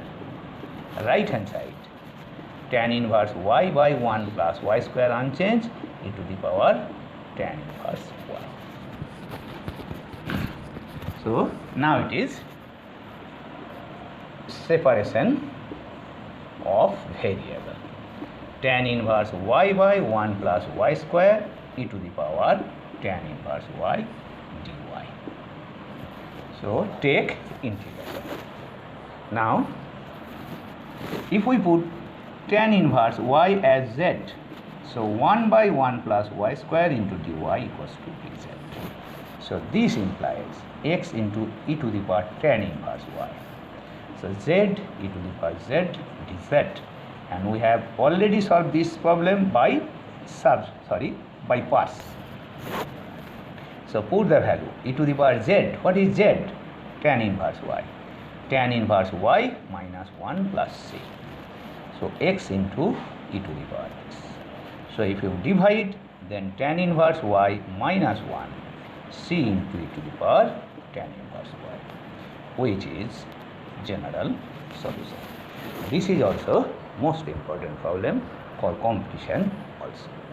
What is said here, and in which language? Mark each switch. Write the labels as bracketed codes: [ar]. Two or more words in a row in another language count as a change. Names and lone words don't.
[en] Right hand side, tan inverse y by 1 plus y square unchanged, e to the power tan inverse y. So now it is separation of variable. Tan inverse y by 1 plus y square, e to the power tan inverse y dy. So take integration. Now if we put tan inverse y as z, so 1 by 1 plus y square into dy equals to dz. So this implies x into e to the power tan inverse y. So z e to the power z dz. And we have already solved this problem by parts. So put the value e to the power z. What is z? Tan inverse y. Tan inverse y minus 1 plus c. So x into e to the power x. So if you divide, then tan inverse y minus 1 c into e to the power tan inverse y, which is general solution. This is also most important problem for competition also.